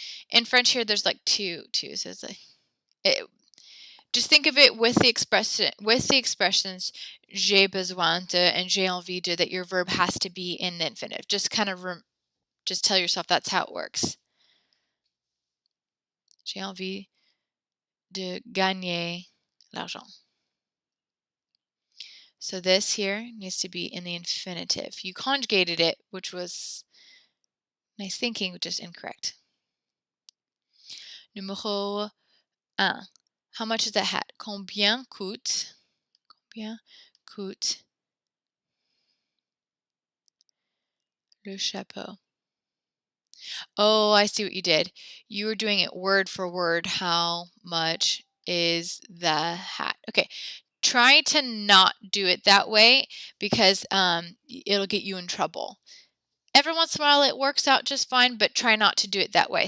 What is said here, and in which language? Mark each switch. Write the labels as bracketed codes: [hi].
[en] In French here, there's like two, so it's like, just think of it with the expressions j'ai besoin de and j'ai envie de, that your verb has to be in the infinitive. Just kind of just tell yourself that's how it works. [fr] J'ai envie de gagner l'argent. [en] So this here needs to be in the infinitive. You conjugated it, which was nice thinking, just incorrect. Numéro 1. How much is that hat? [fr] Combien coûte le chapeau? [en] Oh, I see what you did. You were doing it word for word. How much is the hat? Okay. Try to not do it that way because it'll get you in trouble. Every once in a while it works out just fine, but try not to do it that way.